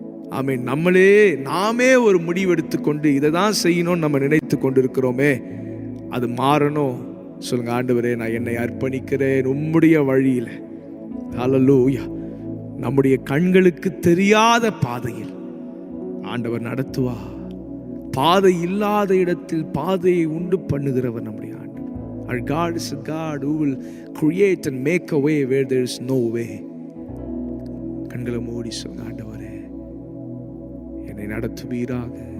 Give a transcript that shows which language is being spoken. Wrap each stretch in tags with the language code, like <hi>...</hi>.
<ta>ஆமென். நாமே ஒரு முடிவெடுத்துக்கொண்டு இதை தான் செய்யணும்னு நம்ம நினைத்து கொண்டிருக்கிறோமே, அது மாறணும். சொல்லுங்க, ஆண்டவரே நான் என்னை அர்ப்பணிக்கிறேன் உம்முடைய வழியில. ஹல்லேலூயா. நம்முடைய கண்களுக்கு தெரியாத பாதையில் ஆண்டவர் நடத்துவார். பாதை இல்லாத இடத்தில் பாதையை உண்டு பண்ணுகிறவர் நம்முடைய ஆண்டவர்.</ta> <en>Our God is a God who will create and make a way where there is no way.</en> <ta>கண்களை மூடி சொல்லுங்க, ஆண்டவரே என்னை நடத்துவீராக.</ta>